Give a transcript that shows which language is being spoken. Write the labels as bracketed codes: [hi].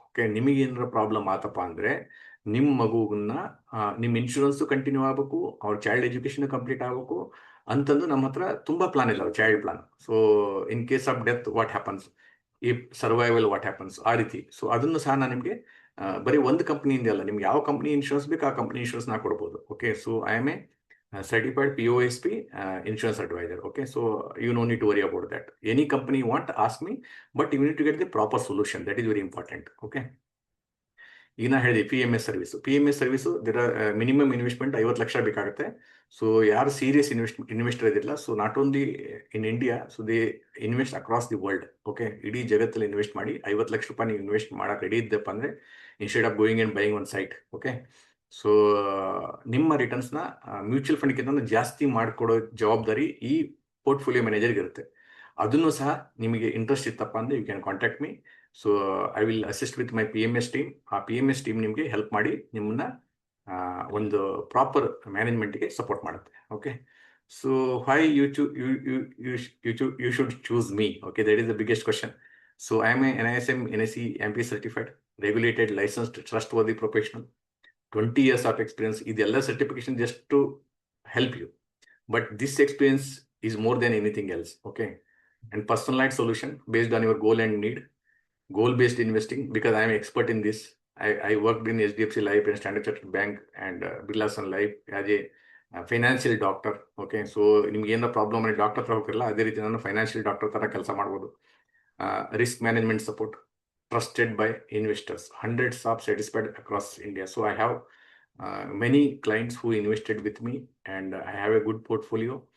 [kn] Okay, ನಿಮಗೆ ಏನಾರ problem ಆತಪ್ಪ ಅಂದ್ರೆ ನಿಮ್ಮ ಮಗುವನ್ನ ನಿಮ್ಮ ಇನ್ಶೂರೆನ್ಸ್ ಕಂಟಿನ್ಯೂ ಆಗಬೇಕು, ಅವ್ರ ಚೈಲ್ಡ್ ಎಜುಕೇಶನ್ ಕಂಪ್ಲೀಟ್ ಆಗಬೇಕು ಅಂತಂದು ನಮ್ಮ ಹತ್ರ ತುಂಬಾ ಪ್ಲಾನ್ ಇದಾವೆ, child plan. [en] so in case of death what happens, ಈ survival what happens, [kn] ಆ ರೀತಿ. ಸೊ ಅದನ್ನು ಸಹ ನಾನು ನಿಮಗೆ ಬರೀ ಒಂದು ಕಂಪ್ನಿಯಿಂದ ಅಲ್ಲ, ನಿಮ್ಗೆ ಯಾವ ಕಂಪ್ನಿ ಇನ್ಶೂರೆನ್ಸ್ ಬೇಕು ಆ ಕಂಪ್ನಿ ಇನ್ಶೂರೆನ್ಸ್ ನಾ ಕೊಡ್ಬೋದು. [en] Okay, so I am a certified POSP insurance advisor. Okay, so you no need to worry about that. Any company you want, ask me, but you need to get the proper solution. That is very important. [kn] Okay, ಈಗ ನಾ ಹೇಳಿದೆ PMS service ದರ minimum investment 50 lakh ಬೇಕಾಗುತ್ತೆ. [en] so [kn] ಯಾರು serious investor ಇದಿಲ್ಲ, [en] So not only in India, so they invest across the world. [kn] Okay, ಇಡೀ ಜಗತ್ತಲ್ಲಿ invest ಮಾಡಿ 50 ಲಕ್ಷ ರೂಪಾಯಿ ನೀವು ಇನ್ವೆಸ್ಟ್ ಮಾಡಕ್ಕೆ ರೆಡಿ ಇದ್ದಪ್ಪ ಅಂದ್ರೆ [en] Instead of going and buying one site. [kn] Okay, so ನಿಮ್ಮ ರಿಟರ್ನ್ಸ್ನ ಮ್ಯೂಚುವಲ್ ಫಂಡ್ಗಿಂತ ಜಾಸ್ತಿ ಮಾಡಿಕೊಡೋ ಜವಾಬ್ದಾರಿ ಈ ಪೋರ್ಟ್ಫೋಲಿಯೋ ಮ್ಯಾನೇಜರ್ಗೆ ಇರುತ್ತೆ. ಅದನ್ನು ಸಹ ನಿಮಗೆ ಇಂಟ್ರೆಸ್ಟ್ ಇತ್ತಪ್ಪ ಅಂದರೆ [en] You can contact me. So I will assist with my PMS team. [kn] ಆ PMS ಟೀಮ್ ನಿಮಗೆ ಹೆಲ್ಪ್ ಮಾಡಿ ನಿಮ್ಮನ್ನ ಒಂದು ಪ್ರಾಪರ್ ಮ್ಯಾನೇಜ್ಮೆಂಟ್ಗೆ ಸಪೋರ್ಟ್ ಮಾಡುತ್ತೆ. [en] Okay, so why you should choose me. Okay, that is the biggest question. So I am a NISM NSE MP certified, regulated, licensed, trustworthy professional, 20 years of experience. [kn] ಇದೆಲ್ಲ [en] Certification just to help you, but this experience is more than anything else. Okay, and personalised solution based on your goal and need, goal based investing, because I am expert in this. I worked in HDFC Life and Standard Chartered Bank and Birla Sun Life as a financial doctor. [kn] Okay, so ನಿಮ್ಗೆ ಏನೋ problem ಅಂದರೆ doctor ಹತ್ರ ಹೋಗಿರಲ್ಲ, ಅದೇ ರೀತಿ ನಾನು financial doctor ಥರ ಕೆಲಸ ಮಾಡ್ಬೋದು. [en] Risk management support, trusted by investors, hundreds of satisfied across India. So I have many clients who invested with me, and I have a good portfolio.